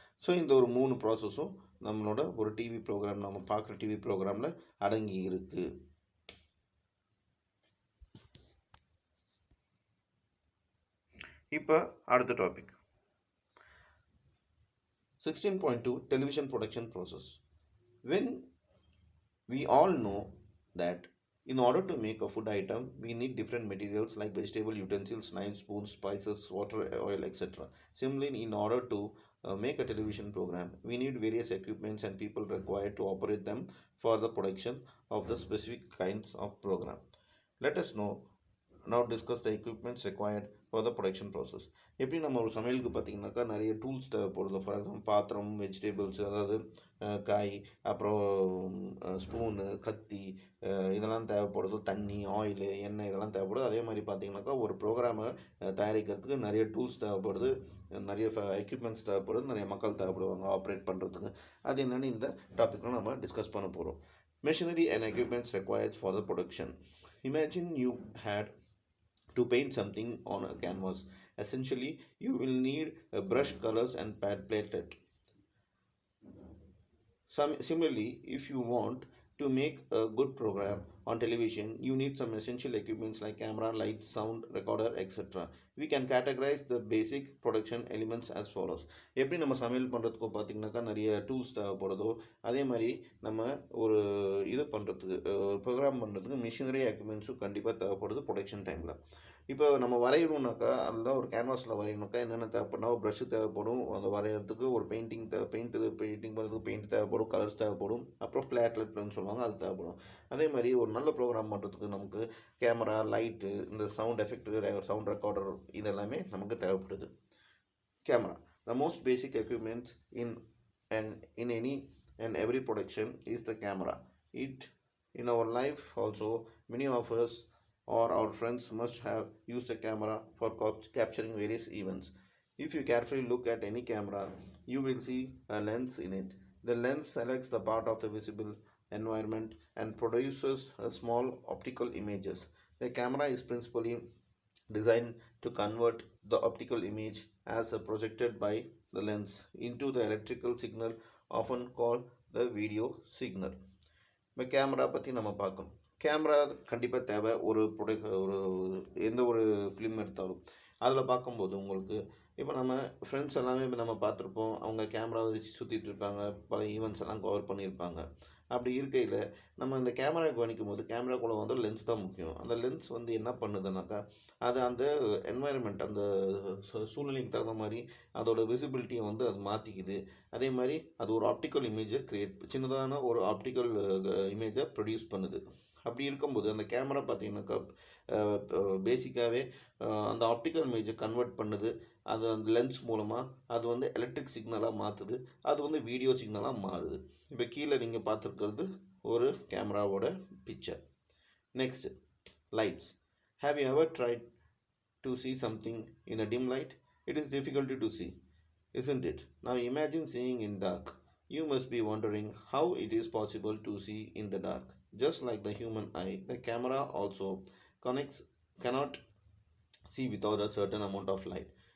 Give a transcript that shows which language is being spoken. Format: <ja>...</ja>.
<ta>So இந்த ஒரு 3 ப்ராசஸும் நம்மளோட ஒரு டிவி ப்ரோக்ராம், நம்ம பார்க்குற டிவி ப்ரோக்ராமில் அடங்கி இருக்குது. இப்போ அடுத்த topic 16.2 television production process.</ta> <en>When we all know that in order to make a food item, we need different materials like vegetable utensils, knives, spoons, spices, water, oil, etc. Similarly, in order to make a television program, we need various equipments and people required to operate them for the production of the specific kinds of program. Let us now discuss the equipments required for the production process.</en> <ta>எப்படி நம்ம ஒரு சமையலுக்கு பார்த்திங்கனாக்கா நிறைய tools தேவைப்படுது.</ta> <en>for example</en> <ta>பாத்திரம், vegetables, அதாவது காய், அப்புறம் ஸ்பூனு, கத்தி, இதெல்லாம் தேவைப்படுது. தண்ணி, ஆயிலு, எண்ணெய், இதெல்லாம் தேவைப்படுது. அதே மாதிரி பார்த்திங்கனாக்கா ஒரு ப்ரோக்ராமை தயாரிக்கிறதுக்கு நிறைய டூல்ஸ் தேவைப்படுது, நிறைய எக்யூப்மெண்ட்ஸ் தேவைப்படுது, நிறைய மக்கள் தேவைப்படுவாங்க ஆப்ரேட் பண்ணுறதுக்கு. அது என்னென்னு இந்த டாப்பிக்கில் நம்ம டிஸ்கஸ் பண்ண போகிறோம்.</ta> <en>Machinery and equipments required for the production. Imagine you had to paint something on a canvas. Essentially, you will need a brush, colors, and pad platelet. Similarly, if you want to make a good program on television, you need some essential equipments like camera, light, sound, recorder, etc. We can categorize the basic production elements as follows.</en> <ta>எப்படி நம்ம சமையல் பண்ணுறதுக்கோ பார்த்தீங்கன்னாக்கா நிறைய tools தேவைப்படுதோ அதே மாதிரி நம்ம ஒரு இது பண்ணுறதுக்கு ப்ரோக்ராம் பண்ணுறதுக்கு மிஷினரி எக்யூப்மெண்ட்ஸும் கண்டிப்பாக தேவைப்படுது ப்ரொடக்ஷன் டைமில். இப்போ நம்ம வரையணுன்னாக்கா அதுதான் ஒரு கேன்வாஸில் வரையணுனாக்கா என்னென்ன தேவைப்படுனா ஒரு ப்ரஷ்ஷு தேவைப்படும், அந்த வரைகிறதுக்கு ஒரு பெயிண்டிங் பெயிண்டிங் பண்ணுறதுக்கு பெயிண்ட் தேவைப்படும், கலர்ஸ் தேவைப்படும், அப்புறம் ஃப்ளாட்லெட் பென் சொல்லுவாங்க அது தேவைப்படும். அதே மாதிரி ஒரு நல்ல ப்ரோக்ராம் பண்ணுறதுக்கு நமக்கு கேமரா, லைட்டு, இந்த சவுண்ட் எஃபெக்ட்டு, சவுண்ட் ரெக்கார்டர் இதெல்லாமே நமக்கு தேவைப்படுது.</ta> <en>Camera. The most basic equipment in any and every production is the camera. In our life also, many of us or our friends must have used a camera for capturing various events. If you carefully look at any camera, you will see a lens in it. The lens selects the part of the visible environment and produces a small optical images. The camera is principally designed to convert the optical image as projected by the lens into the electrical signal often called the video signal.</en> <ta>இப்போ camera பற்றி நம்ம பார்க்கணும். Camera கண்டிப்பாக தேவை. ஒரு எந்த ஒரு film எடுத்தாலும் அதில் பார்க்கும்போது உங்களுக்கு இப்போ நம்ம ஃப்ரெண்ட்ஸ் எல்லாமே இப்போ நம்ம பார்த்துருப்போம், அவங்க கேமரா வச்சு சுற்றிட்டு இருப்பாங்க, பல ஈவெண்ட்ஸ் எல்லாம் கவர் பண்ணியிருப்பாங்க. அப்படி இருக்கையில் நம்ம இந்த கேமரா கவனிக்கும் போது கேமராக்குள்ளே வந்து லென்ஸ் தான் முக்கியம். அந்த லென்ஸ் வந்து என்ன பண்ணுதுனாக்கா அது அந்த என்வாயர்மெண்ட் அந்த சூழ்நிலைக்கு தகுந்த மாதிரி அதோட விசிபிலிட்டியை வந்து அது மாற்றிக்குது. அதே மாதிரி அது ஒரு ஆப்டிக்கல் இமேஜை சின்னதான ஒரு ஆப்டிக்கல் இமேஜை ப்ரொடியூஸ் பண்ணுது. அப்படி இருக்கும்போது அந்த கேமரா பார்த்தீங்கன்னாக்கா பேசிக்காகவே அந்த ஆப்டிக்கல் இமேஜை கன்வெர்ட் பண்ணுது. அது அந்த லென்ஸ் மூலமாக அது வந்து எலக்ட்ரிக் சிக்னலாக மாற்றுது, அது வந்து வீடியோ சிக்னலாக மாறுது. இப்போ கீழே நீங்கள் பார்த்துருக்கிறது ஒரு கேமராவோட picture.</ta> <en>Next, lights. Have you ever tried to see something in a dim light? It is difficult to see, isn't it? Now imagine seeing in dark. You must be wondering how it is possible to see in the dark. Just like the human eye, the camera also cannot see without a certain amount of light.</en>